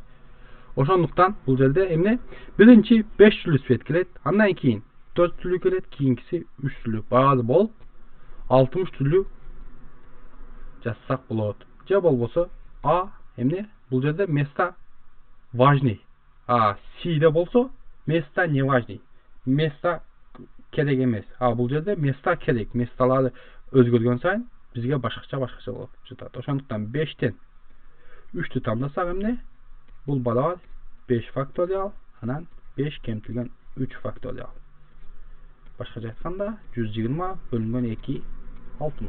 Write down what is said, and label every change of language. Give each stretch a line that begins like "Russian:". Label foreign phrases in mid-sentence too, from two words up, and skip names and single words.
Kyrgyz: Ошондуктан бул жерде эмне? Биринчи 5 түрлүү свет келет, андан кийин 4 түрлүү келет, кийинкиси 3 түрлүү. Баары болуп 60 түрлүү жасасак болот. Же болбосо А эмне? Бул жерде
Russian: места важный.
Kyrgyz: C'де болсо
Russian: места не важный.
Kyrgyz: Места керек эмес. Бул жерде места керек. Месталары өзгөргөн сайын бизге башкача болуп жатат. Ошондуктан 5тен 3тү тандасак эмне? Бул барабар 5 факториал, анан 5 кемтилген 3 факториал. Башкача айтканда 120 бөлүнгөн 2 60.